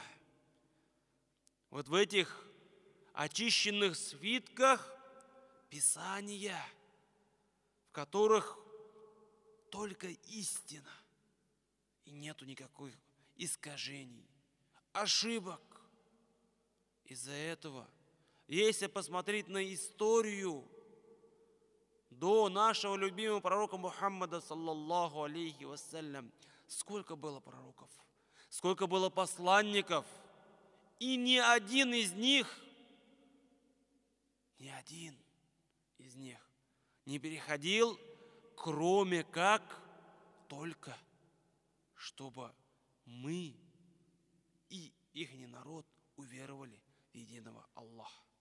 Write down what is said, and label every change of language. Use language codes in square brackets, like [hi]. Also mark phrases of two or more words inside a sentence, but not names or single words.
[ru] Вот в этих очищенных свитках Писания, в которых только истина, и нету никаких искажений, ошибок. Из-за этого, если посмотреть на историю до нашего любимого пророка Мухаммада, [ar] صلى الله عليه وسلم, [ru] сколько было пророков, сколько было посланников, и ни один из них не переходил, кроме как только, чтобы мы и их народ уверовали в единого Аллаха.